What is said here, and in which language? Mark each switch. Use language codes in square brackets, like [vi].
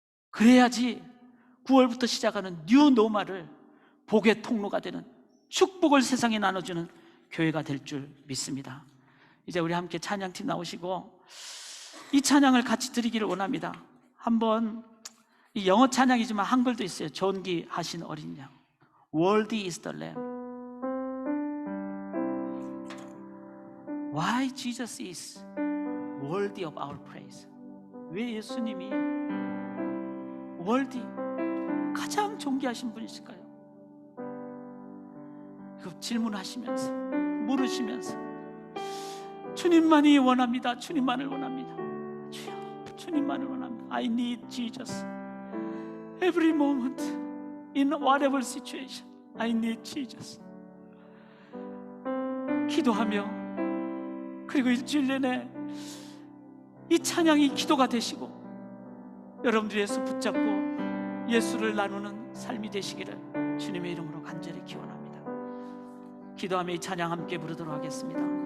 [ko] 그래야지 9월부터 시작하는 뉴 노마를 복의 통로가 되는, 축복을 세상에 나눠주는 교회가 될 줄 믿습니다. 이제 우리 함께 찬양팀 나오시고 이 찬양을 같이 드리기를 원합니다. 한번, 이 영어 찬양이지만 한글도 있어요. 존귀하신 어린 양, [en] Worthy is the Lamb. Why Jesus is worthy of our praise? [ko] 왜 예수님이 worthy, 가장 존귀하신 분이실까요? 그 질문하시면서, 물으시면서 주님만이 원합니다. 주님만을 원합니다. 주여, 주님만을 원합니다. [en] I need Jesus. Every moment, in whatever situation, I need Jesus. [ko] 기도하며, 그리고 일주일 내내 이 찬양이 기도가 되시고 여러분들이 예수 붙잡고 예수를 나누는 삶이 되시기를 주님의 이름으로 간절히 기원합니다. 기도하며 이 찬양 함께 부르도록 하겠습니다.